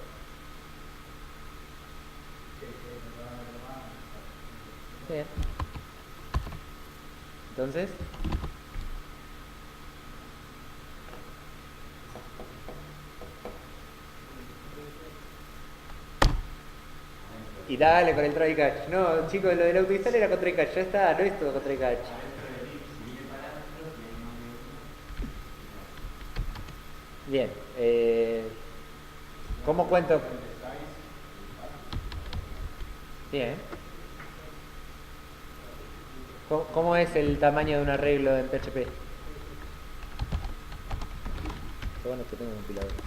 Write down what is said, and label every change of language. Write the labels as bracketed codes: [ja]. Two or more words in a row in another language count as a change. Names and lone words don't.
[es] Bien. Entonces, y dale con el [en] try catch. [es] No, chicos, lo del autoinstall era con [en] try catch. [es] Ya está, no es todo con [en] try catch. [es] Bien. ¿Cómo cuento? Bien. ¿Cómo es el tamaño de un arreglo en PHP? Qué bueno que tengo un compilador.